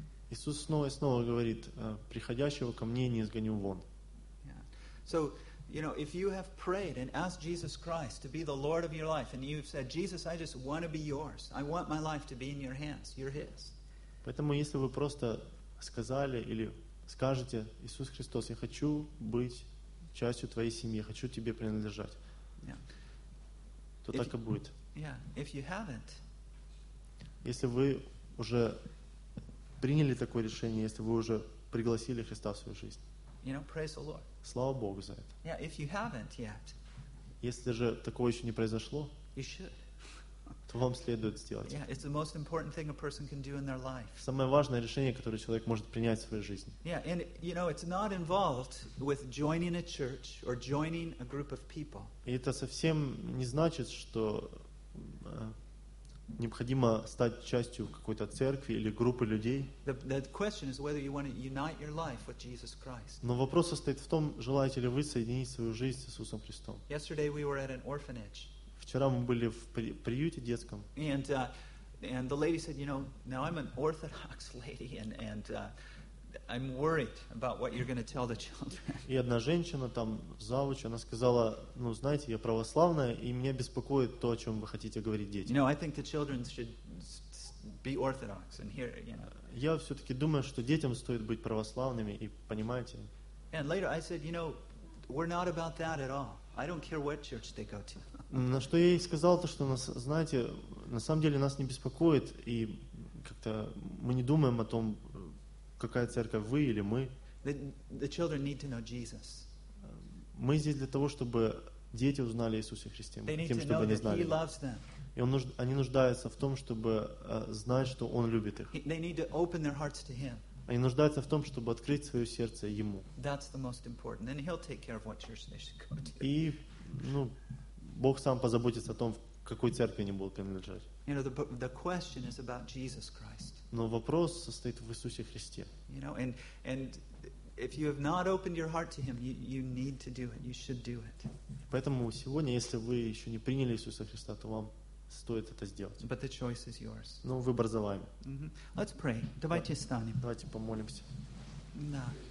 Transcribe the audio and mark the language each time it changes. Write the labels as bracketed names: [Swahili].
[Russian] Иисус снова и снова говорит, приходящего ко мне не изгоню вон. [English] Yeah. So, you know, if you have prayed and asked Jesus Christ to be the Lord of your life, and you've said, Jesus, I just want to be yours. I want my life to be in your hands. You're His. [Russian] Поэтому, если вы просто сказали или скажете: Иисус Христос, я хочу быть частью твоей семьи, хочу тебе принадлежать, то [English] if, [Russian] так и будет. [English] Yeah, if you haven't, [Russian] если вы уже приняли такое решение, если вы уже пригласили Христа в свою жизнь, [English] you know, praise the Lord. [Russian] Слава Богу за это. [English] Yeah, if you haven't yet, [Russian] если же такого еще не произошло, [English] you should. [Russian] То вам следует сделать. [English] Yeah, it's the most important thing a person can do in their life. [Russian] Самое важное решение, которое человек может принять в своей жизни. [English] Yeah, and you know, it's not involved with joining a church or joining a group of people. [Russian] И это совсем не значит, что необходимо стать частью какой-то церкви или группы людей. [English] The question is whether you want to unite your life with Jesus Christ. [Russian] Но вопрос состоит в том, желаете ли вы соединить свою жизнь с Иисусом Христом. [English] Yesterday we were at an orphanage. [Russian] Вчера мы были в приюте детском. [English] And the lady said, you know, now I'm an Orthodox lady, and I'm worried about what you're going to tell the children. [Russian] И одна женщина там завуч, она сказала, ну знаете, я православная, и меня беспокоит то, о чем вы хотите говорить детям. [English] You know, I think the children should be Orthodox and hear, you know. [Russian] Я все-таки думаю, что детям стоит быть православными и понимаете. [English] And later I said, you know, we're not about that at all. I don't care what church they go to. [Russian] На что я ей сказал то, что нас, знаете, на самом деле нас не беспокоит, и как-то мы не думаем о том, какая церковь вы или мы. [English] The children need to know Jesus. [Russian] Мы здесь для того, чтобы дети узнали Иисуса Христа, тем, чтобы они знали. [English] He loves them. [Russian] И они нуждаются в том, чтобы знать, что Он любит их. [English] They need to open their hearts to Him. [Russian] Они нуждаются в том, чтобы открыть свое сердце Ему. [English] That's the most important. And He'll take care of what church they should go to. [Russian] И, ну, Бог сам позаботится о том, в какой церкви они будут принадлежать. [English] You know, the question is about Jesus Christ. [Russian] Но вопрос состоит в Иисусе Христе. [English] You know, and if you have not opened your heart to Him, you need to do it. You should do it. [Russian] Поэтому сегодня, если вы еще не приняли Иисуса Христа, то вам стоит это сделать. [English] But the choice is yours. [Russian] Но выбор за вами. [English] Mm-hmm. Let's pray. [Russian] Давайте встанем. Давайте помолимся. Да.